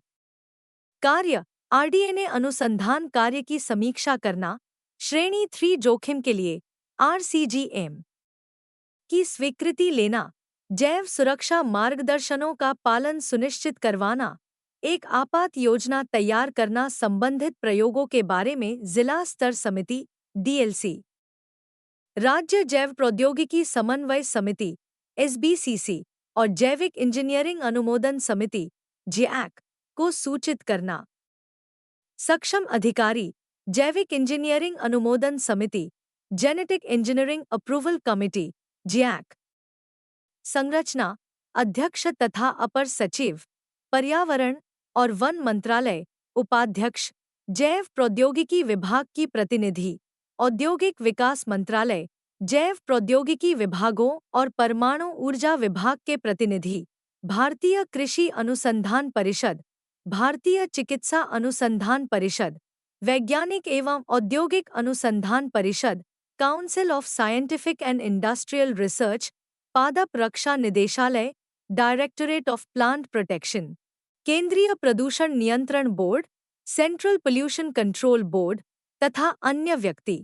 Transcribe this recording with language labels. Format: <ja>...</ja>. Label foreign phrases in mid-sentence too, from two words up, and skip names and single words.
<hi>कार्य, RDNA अनुसंधान कार्य की समीक्षा करना, श्रेणी 3 जोखिम के लिए RCGM की स्वीकृति लेना, जैव सुरक्षा मार्गदर्शनों का पालन सुनिश्चित करवाना, एक आपात योजना तैयार करना संबंधित प्रयोगों के बारे में जिला स्तर समिति डीएलसी। राज्य जैव प्रौद्योगिकी समन्वय समिति एसबीसीसी और जैविक इंजीनियरिंग अनुमोदन समिति जैक को सूचित करना। सक्षम अधिकारी जैविक इंजीनियरिंग अनुमोदन समिति जेनेटिक इंजीनियरिंग अप्रूवल कमिटी जैक। संरचना अध्यक्ष तथा अपर सचिव पर्यावरण और वन मंत्रालय, उपाध्यक्ष जैव प्रौद्योगिकी विभाग की प्रतिनिधि औद्योगिक विकास मंत्रालय, जैव प्रौद्योगिकी विभागों और परमाणु ऊर्जा विभाग के प्रतिनिधि, भारतीय कृषि अनुसंधान परिषद, भारतीय चिकित्सा अनुसंधान परिषद, वैज्ञानिक एवं औद्योगिक अनुसंधान परिषद, काउंसिल ऑफ साइंटिफिक एंड इंडस्ट्रियल रिसर्च, पादप रक्षा निदेशालय, डायरेक्टोरेट ऑफ प्लांट प्रोटेक्शन, केंद्रीय प्रदूषण नियंत्रण बोर्ड, सेंट्रल पोल्यूशन कंट्रोल बोर्ड तथा अन्य व्यक्ति।</hi>